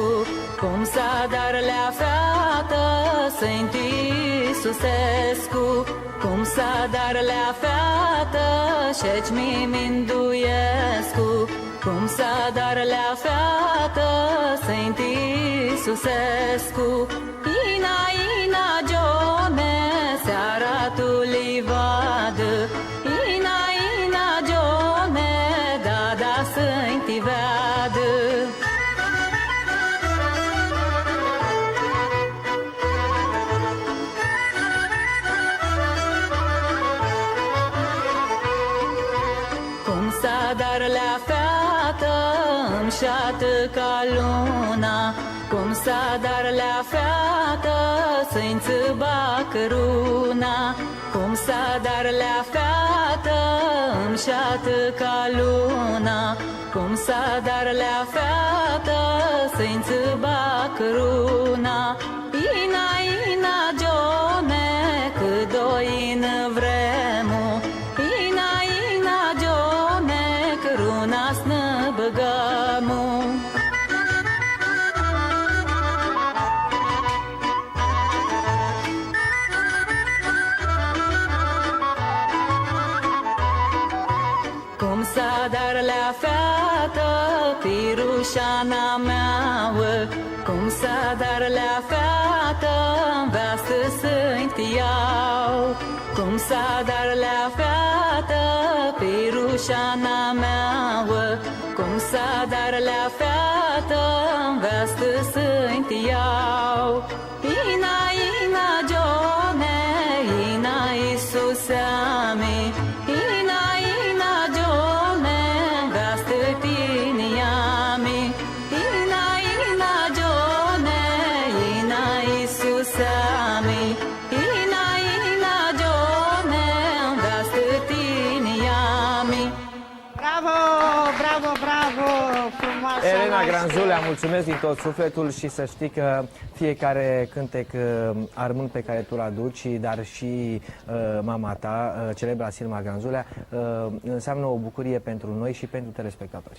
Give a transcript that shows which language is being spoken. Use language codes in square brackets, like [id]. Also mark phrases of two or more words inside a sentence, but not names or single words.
[rup] cum sa dar la feată, Sfânt Iisusescu, cum sa dar la feată, șeci Minduiescu, cum sa dar la feată, Sfânt Iisusescu. Ina, ina, Gione, seara tu livadă, ina, ina, Gione, da, da, să-i vadă. Cum sa dar la feată, îmșată ca luna, cum sa dar la feată, să-i țâba căruna, cum sa dar la feată, îmșată ca luna, cum sa dar la feată, să-i țâba căruna. Ina, ina, Gione, cât doi în vremu, ina, ina, Gione, căruna snă băgamu. Cum sa dar la feată, pirușana meauă, cum sa dar la feată, vestă să-i iau. Cum sa dar la feată, pirușana meauă, cum sa dar la feată, vestă să-i iau. Ina, ina, Gione, ina, Iisuseami, ina, ina, Gione, vestă tiniami, ina, ina, Gione, ina, Iisuseami, ina, ina, Gione, vestă tiniami. [ro] Bravo, bravo, bravo! Frumoasă Elena noastră. Granzulea, mulțumesc din tot sufletul și să știi că fiecare cântec armânt pe care tu îl aduci, dar și mama ta, celebra Silma Granzulea, înseamnă o bucurie pentru noi și pentru telespectatori.